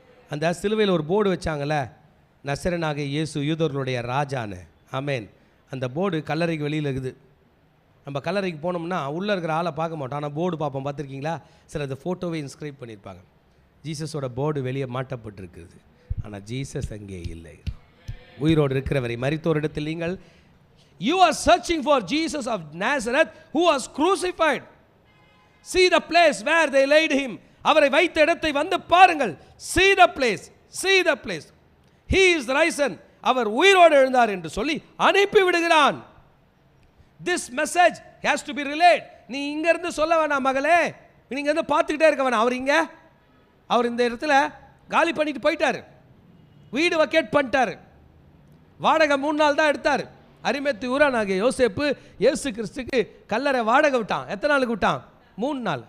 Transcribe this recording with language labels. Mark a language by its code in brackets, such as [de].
[ta] அந்த சிலுவையில் ஒரு போர்டு வச்சாங்கல்ல, நசரேயனாகிய இயேசு யூதர்களுடைய ராஜான்னு. ஆமென். அந்த போர்டு கல்லறைக்கு வெளியில் இருக்குது. நம்ம கல்லறைக்கு போனோம்னா உள்ளே இருக்கிற ஆளை பார்க்க மாட்டோம், ஆனால் போர்டு பார்ப்போம். பார்த்துருக்கீங்களா? சில அந்த ஃபோட்டோவை இன்ஸ்கிரைப் பண்ணியிருப்பாங்க. ஜீசஸோட போர்டு வெளியே மாட்டப்பட்டிருக்குது, ஆனால் ஜீசஸ் அங்கே இல்லை. உயிரோடு இருக்கிறவரை மரித்தோர் இடத்தில் நீங்கள் [en] you are searching for Jesus of Nazareth who was crucified. See the place where they laid him. [ta] அவரை வைத்த இடத்தை வந்து பாருங்கள். [en] See the place, see the place. He is risen. [ta] அவர் உயிரோடு எழுந்தார் என்று சொல்லி அனுப்பி விடுகிறான். [en] This message has to be relayed. [ta] நீ இங்க இருந்து சொல்ல வேணாம் மகளே, நீங்க இருந்து பார்த்துக்கிட்டே இருக்க வேணாம். அவர் இந்த இடத்துல காலி பண்ணிட்டு போயிட்டாரு, வீடு வக்கேட் பண்ணிட்டாரு, வாடகை 3 நாள் தான் எடுத்தார். அரிமேத்து ஊரானாகிய யோசேப்பு இயேசு கிறிஸ்துக்கு கல்லறை வாடகை விட்டான். எத்தனை நாளுக்கு விட்டான்? 3 நாள்.